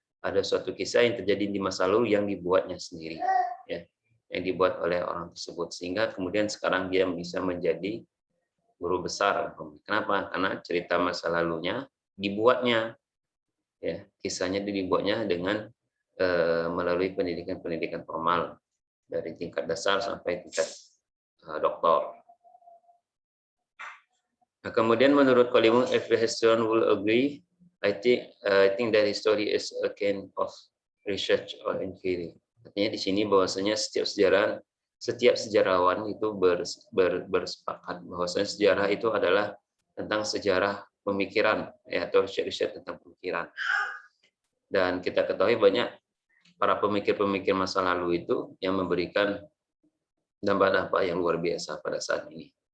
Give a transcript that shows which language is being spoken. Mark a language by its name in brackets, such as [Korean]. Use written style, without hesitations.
[Indonesian] ada suatu kisah yang terjadi di masa lalu yang dibuatnya sendiri, ya, yang dibuat oleh orang tersebut, sehingga kemudian sekarang dia bisa menjadi guru besar. Kenapa? Karena cerita masa lalunya dibuatnya, ya, kisahnya dibuatnya dengan melalui pendidikan formal dari tingkat dasar sampai tingkat doktor. Nah, kemudian menurut Kolimu, [English] if the historian will agree, I think that history is a kind of research or inquiry. [Indonesian] Artinya di sini bahwasanya setiap sejarawan itu bersepakat bahwasanya sejarah itu adalah tentang sejarah pemikiran, ya, atau riset tentang pemikiran. Dan kita ketahui banyak para pemikir-pemikir masa lalu itu yang memberikan dampak-dampak yang luar biasa pada saat ini.